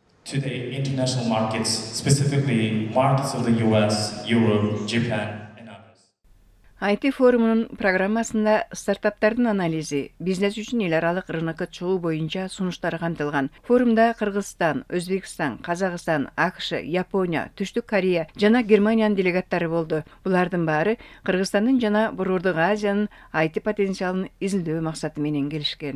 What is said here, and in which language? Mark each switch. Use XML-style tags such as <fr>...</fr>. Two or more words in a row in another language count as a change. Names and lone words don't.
<en>to the international markets, specifically markets of the US, Europe, Japan, and others.</en> <ky>IT форумунун программасында стартаптардын анализи, бизнес үчүн эл аралык рынокко чыгуу боюнча сунуштар камтылган. Форумда Кыргызстан, Өзбекстан, Казакстан, АКШ, Япония, Түштүк Корея жана Германиянын делегаттары болду. Булардын баары Кыргызстандын жана Борбордук Азиянын IT потенциалын изилдөө максаты менен келишкен.</ky>